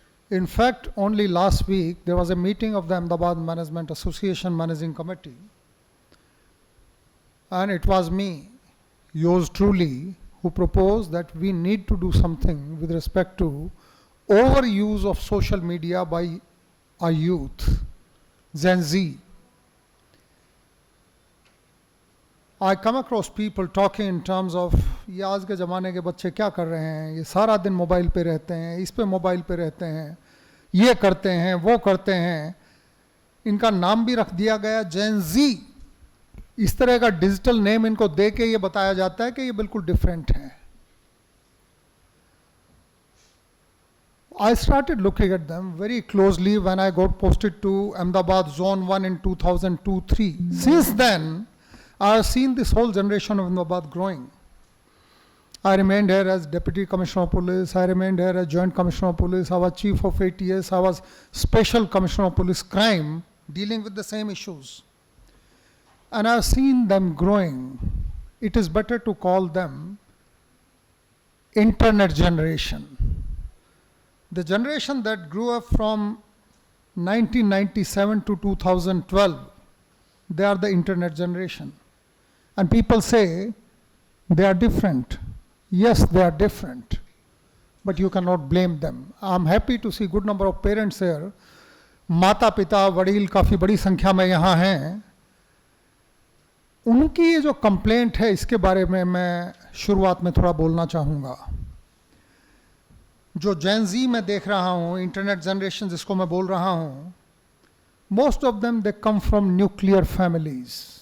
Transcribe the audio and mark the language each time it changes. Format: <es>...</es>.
<en>In fact, only last week there was a meeting of the Ahmedabad Management Association Managing Committee, and it was me, yours truly, who proposed that we need to do something with respect to overuse of social media by our youth, Gen Z. I come across people talking in terms of</en> <hi>ये आज के ज़माने के बच्चे क्या कर रहे हैं, ये सारा दिन मोबाइल पे रहते हैं, इस पे मोबाइल पे रहते हैं, ये करते हैं, वो करते हैं. इनका नाम भी रख दिया गया जेन जी. इस तरह का डिजिटल नेम इनको दे के ये बताया जाता है कि ये बिल्कुल डिफरेंट है.</hi> <en>I started looking at them very closely when I got posted to Ahmedabad Zone 1 in 2002-03. Since then, I have seen this whole generation of Ahmedabad growing. I remained here as Deputy Commissioner of Police, I remained here as Joint Commissioner of Police, I was Chief of ATS, I was Special Commissioner of Police Crime, dealing with the same issues. And I have seen them growing. It is better to call them internet generation. The generation that grew up from 1997 to 2012 they are the internet generation. And people say they are different. Yes, they are different, but you cannot blame them. I'm happy to see good number of parents here.</en> <hi>माता पिता वडील काफ़ी बड़ी संख्या में यहाँ हैं. उनकी ये जो कंप्लेंट है इसके बारे में मैं शुरुआत में थोड़ा बोलना चाहूँगा. जो जेन ज़ी मैं देख रहा हूँ, इंटरनेट जनरेशन जिसको मैं बोल रहा हूँ,</hi> <en>Most of them they come from nuclear families.</en>